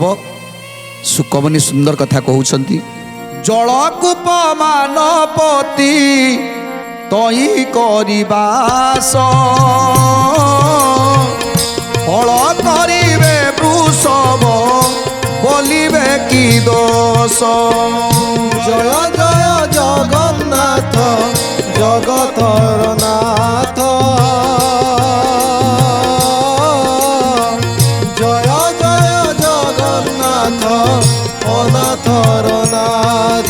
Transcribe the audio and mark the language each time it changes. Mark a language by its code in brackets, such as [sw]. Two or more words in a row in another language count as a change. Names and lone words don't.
[or] ସୁକମୁନି ସୁନ୍ଦର କଥା କହୁଛନ୍ତି, ଜଳକୂପ ମାନପତି ତଇ କରିବାସ, ଫଳ କରିବେ ବୃଷଭ ବୋଲିବେ କି ଦୋଷ। ଜୟ ଜୟ ଜଗନ୍ନାଥ ଜଗତର ନାଥ, ଜୟ ଜୟ ଜଗନ୍ନାଥ ଅନାଥର ନାଥ।